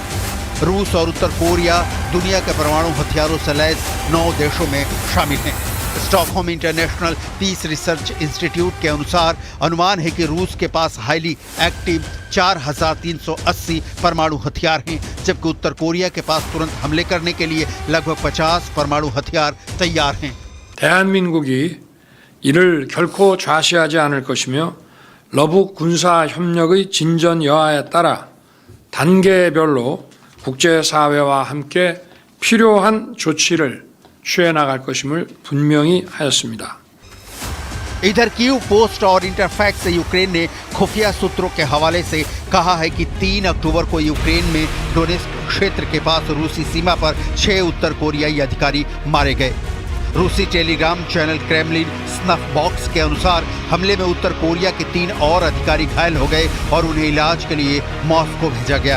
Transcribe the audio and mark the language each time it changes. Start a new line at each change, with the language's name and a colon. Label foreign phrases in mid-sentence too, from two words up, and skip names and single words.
Hindi: रूस और उत्तर कोरिया दुनिया के परमाणु हथियारों से लैस 9 देशों में शामिल हैं। स्टॉकहोम इंटरनेशनल पीस रिसर्च इंस्टीट्यूट के अनुसार अनुमान है कि रूस के पास
English: highly active
Hindi: 4380 परमाणु हथियार हैं, जबकि उत्तर कोरिया के पास तुरंत हमले करने के लिए लगभग 50 परमाणु हथियार तैयार हैं।
Korean: 대한민국이 이를 결코 좌시하지 않을 것이며 러북 군사 협력의 진전 여하에 따라 단계별로 국제사회와 함께 필요한 조치를 취해 나갈 것임을 분명히 하였습니다.
Hindi: इधर कीव पोस्ट और इंटरफैक्स से यूक्रेन ने खुफिया सूत्रों के हवाले से कहा है कि 3 अक्टूबर को यूक्रेन में डोनेस्क क्षेत्र के पास रूसी सीमा पर 6 उत्तर कोरियाई अधिकारी मारे गए। रूसी टेलीग्राम चैनल क्रेमलिन स्नफ बॉक्स के अनुसार हमले में उत्तर कोरिया के 3 और अधिकारी घायल हो गए और उन्हें इलाज के लिए मॉस्को भेजा गया।